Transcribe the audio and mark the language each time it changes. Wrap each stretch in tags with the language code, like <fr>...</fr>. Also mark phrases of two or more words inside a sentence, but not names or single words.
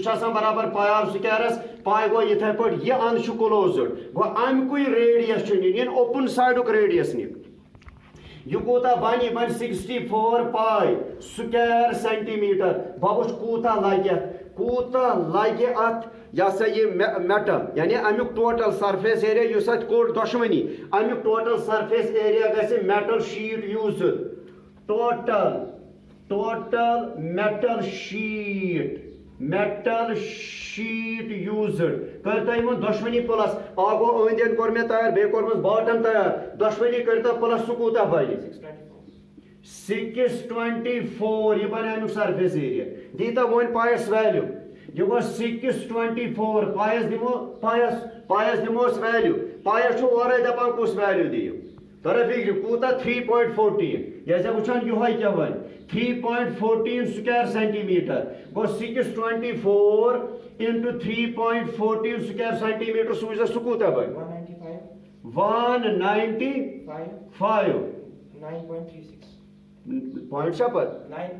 <ks>چھُ آسان برابر</ks> <en>pi r squares</en> <ks>پاے گوٚو یِتھے پٲٹھۍ یہِ اند چھُ کلوزٕڈ گوٚو امیُکُے ریڈیس چھُ نِنۍ یِن اوپن سایڈُک ریڈیس نِکھ یہ کوتا بن یہ بن 64 پاے</ks> <en>square centimeter</en> <ks>بہ وچھ کوتا لگہِ اتھ یہ سا یہ میٹل یعنی امیُک</ks> <en>total surface area</en> <ks>یُس اتھ کوٚڑ دۄشوٕنی امیُک</ks> <en>total surface area</en> <ks>گژھِ</ks> <en>metal sheet used total metal sheet used</en> <ks>کر تو یمن دۄشوٕنی پلس اکھ گوٚو أنٛدۍ أنٛدۍ کوٚر مےٚ تیار بیٚیہِ کوٚرمس باٹم تیار دۄشوٕنی کٔرۍتو پلس سُہ کوٗتاہ بنہِ 624 یہ بنہِ امیُک</ks> <en>surface area</en> <ks>دیٖتو وۄنۍ پایس ویلیوٗ یہ گوٚو 624 پایس دِموس ویلیوٗ پایس چھُ اورے دپان کُس ویلیوٗ دِیِو ترا فکر کوٗتاہ 3.14 یہ سا وٕچھان یِہوے کیٛاہ بنہِ 3.14</ks> <en>square centimeter</en> <ks>گوٚو 624 into 3.14</ks> <en>square centimeter</en> <ks>سُہ وٕچھ سُہ کوٗتاہ بنہِ 195 پوائنٹ چھا پتہ</ks>